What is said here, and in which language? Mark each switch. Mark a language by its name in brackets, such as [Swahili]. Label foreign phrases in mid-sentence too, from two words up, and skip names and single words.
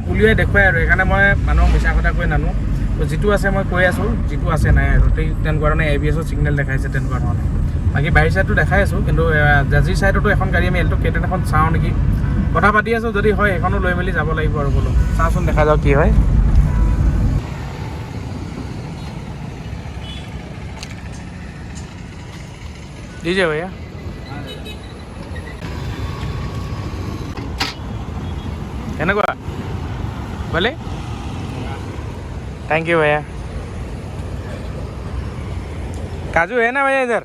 [Assamese] আৰু সেইকাৰণে মই মানুহক মিছা কথা কৈ নানো। তো তো যিটো আছে মই কৈ আছোঁ, যিটো আছে নাই আৰু তেনেকুৱা ধৰণে ABS-ৰ ছিগনেল দেখাইছে তেনেকুৱা ধৰণে। বাকী বাহিৰ ছাইডটো দেখাই আছোঁ, কিন্তু জাজিৰ ছাইডতো এখন গাড়ী আমি এল্টো K10 এখন চাওঁ নেকি, কথা পাতি আছোঁ। যদি হয় সেইখনো লৈ মেলি যাব লাগিব আৰু বোলো চাওঁচোন, দেখা যাওক কি হয়। [Hindi] दीजिए भैया। केनेकुवा बोले? [English] Thank you [Hindi] भैया। काजू है ना भैया इधर?